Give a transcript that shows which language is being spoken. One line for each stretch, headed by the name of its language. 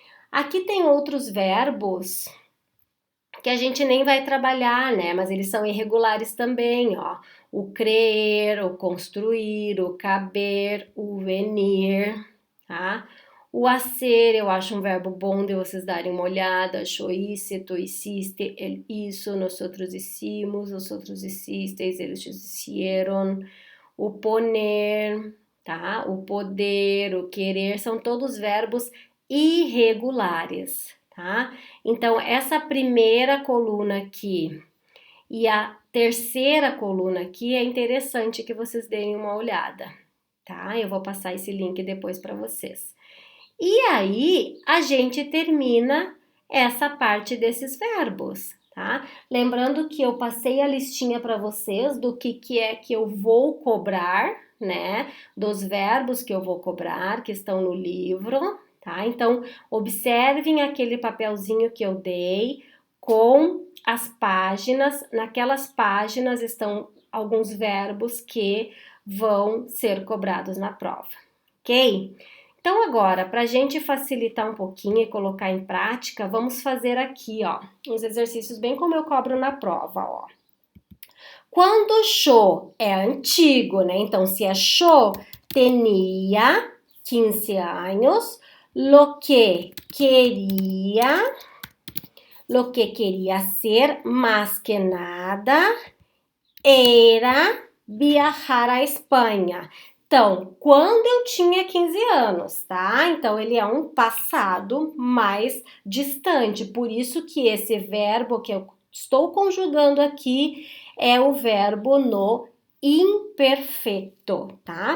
Portuguese: Aqui tem outros verbos que a gente nem vai trabalhar, né? Mas eles são irregulares também, ó. O crer, o construir, o caber, o venir, tá? O hacer, eu acho um verbo bom de vocês darem uma olhada.
Spanish: Yo hice, tú hiciste, él hizo, nosotros hicimos, vosotros hicisteis, eles hicieron.
Portuguese: O poner, tá? O poder, o querer, são todos verbos irregulares, tá? Então, essa primeira coluna aqui e a terceira coluna aqui é interessante que vocês deem uma olhada, tá? Eu vou passar esse link depois para vocês. E aí, a gente termina essa parte desses verbos, tá? Lembrando que eu passei a listinha para vocês do que é que eu vou cobrar, né? Dos verbos que eu vou cobrar, que estão no livro, tá? Então, observem aquele papelzinho que eu dei com as páginas. Naquelas páginas estão alguns verbos que vão ser cobrados na prova, ok? Então, agora, para a gente facilitar um pouquinho e colocar em prática, vamos fazer aqui, ó, uns exercícios bem como eu cobro na prova, ó. Quando yo é antigo, né? Então, se é
Spanish: yo tenía 15 años, lo que quería hacer más que nada era viajar
Portuguese: à Espanha. Então, quando eu tinha 15 anos, tá? Então, ele é um passado mais distante. Por isso que esse verbo que eu estou conjugando aqui é o verbo no imperfeito, tá?